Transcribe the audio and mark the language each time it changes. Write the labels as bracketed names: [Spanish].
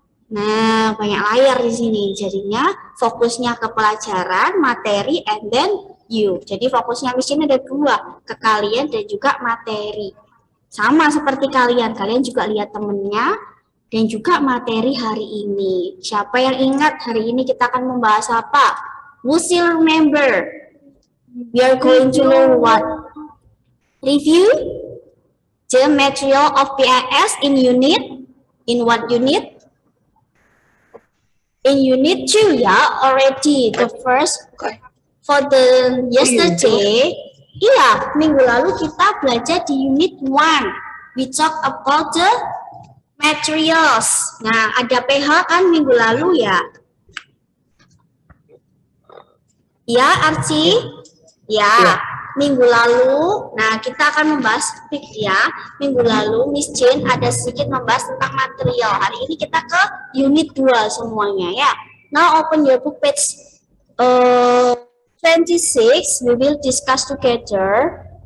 [Indonesian] Nah, banyak layar di sini. Jadinya fokusnya ke pelajaran, materi, [English] and then you. [Indonesian] Jadi fokusnya Miss Jen ada 2, ke kalian dan juga materi. Sama seperti kalian juga lihat temennya dan juga materi hari ini. Siapa yang ingat hari ini kita akan membahas apa? [English] Who still remember? We are going to learn what? Review the material of PIS in what unit? In unit 2 ya, already the first for the yesterday. [Indonesian] Iya, minggu lalu kita belajar di unit 1. [English] We talk about the materials. [Indonesian] Nah, ada PH kan minggu lalu ya? Ya, Archie? Ya, minggu lalu. Nah, kita akan membahas topik ya. Minggu lalu Miss Jen ada sedikit membahas tentang material. Hari ini kita ke unit 2 semuanya ya. [English] Now open your book page 26. We will discuss together.